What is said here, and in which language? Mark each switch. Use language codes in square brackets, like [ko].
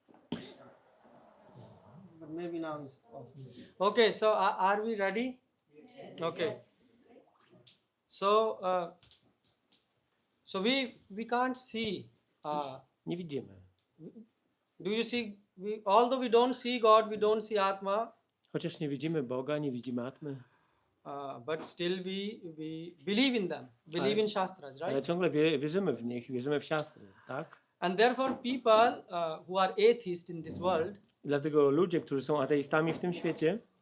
[en] But maybe now it's off. Okay, so are we ready? Okay. So, so we can't see. [pl] Nie widzimy. [en] Do you see? Although we don't see God, we don't see Atma. [pl] Chociaż nie widzimy Boga, nie widzimy Atmy. [en] But still we believe in them, believe in Shastras, [pl] Ale [en] right? [pl] ciągle wierzymy w nich, wierzymy w siastry, tak? [en] And therefore people who are atheists in this world, [pl] I dlatego ludzie, którzy są ateistami w tym świecie,